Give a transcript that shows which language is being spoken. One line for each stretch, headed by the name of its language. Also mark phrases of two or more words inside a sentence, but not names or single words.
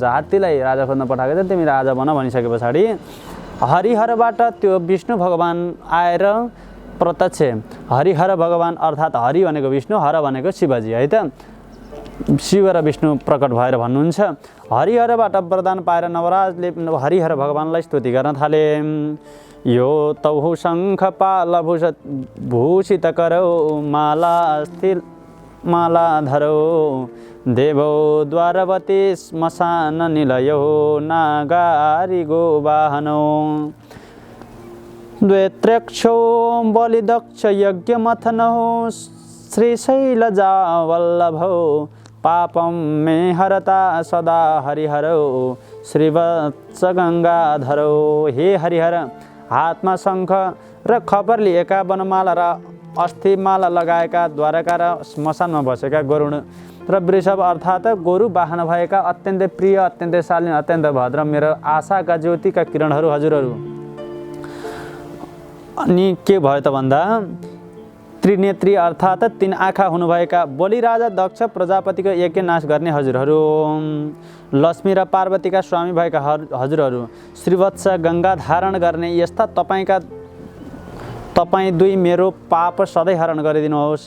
Nepali: हात्तीलाई राजा खोज्न पठाएको छ, तिमी राजा बन भनिसके पछाडि हरिहरबाट त्यो विष्णु भगवान आएर प्रत्यक्ष, हरिहर भगवान अर्थात् हरि भनेको विष्णु, हर भनेको शिवजी है त, शिव र विष्णु प्रकट भएर भन्नुहुन्छ। हरिहरबाट वरदान पाएर नवराजले हरिहर भगवानलाई स्तुति गर्न थाले।
Sanskrit: यो तौहु शङ्ख पाल भूषित करो माला धरो देवो द्वारवती श्मशान निलयो नागारी गो वाहनो द्वेत्रक्षो बलिदक्ष यज्ञमथनो श्रीशैलजा वल्लभो पापम मे हरता सदा हरिहरो श्रीवत्स गङ्गाधरो।
Nepali: हे हरिहर, हातमा शङ्ख र खबर लिएका वनमाला र अस्थिमाला लगाएका द्वारका र श्मशानमा बसेका गरुड र वृषभ अर्थात् गोरु वाहन भएका अत्यन्तै प्रिय, अत्यन्तै शालीन, अत्यन्त भद्र मेरो आशाका ज्योतिका किरणहरू हजुरहरू। अनि के भयो त भन्दा त्रिनेत्री अर्थात् 3 आँखा हुनुभएका बलि राजा दक्ष प्रजापतिको यज्ञ नाश गर्ने हजुरहरू, लक्ष्मी र पार्वतीका स्वामी भएका हजुरहरू, श्रीवत्स गङ्गा धारण गर्ने यस्ता तपाईँ दुई मेरो पाप सधैँ हरण गरिदिनुहोस्।